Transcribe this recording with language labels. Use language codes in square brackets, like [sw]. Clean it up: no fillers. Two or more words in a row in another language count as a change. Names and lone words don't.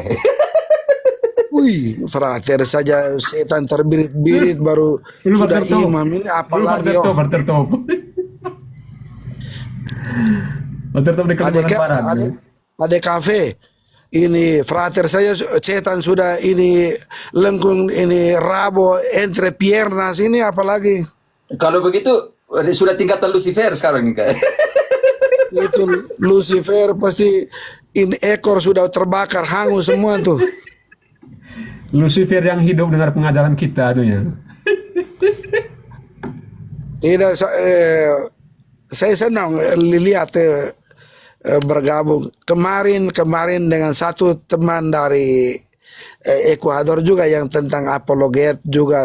[id] Wih, frater saja setan terbirit-birit baru sudah imam, ini apalagi Frater top di Kalimantan Barat. Ada kafe. Ini frater saya setan sudah ini lengkung, ini [es] rabo entre piernas, [id] ini apalagi. Kalau begitu sudah tingkatan Lucifer sekarang nih Itu Lucifer pasti ini ekor sudah terbakar, hangus semua tuh. Lucifer yang hidup dengar pengajaran kita anunya. Tidak, saya senang lihat bergabung kemarin dengan satu teman dari Ekuador juga yang tentang apologet juga.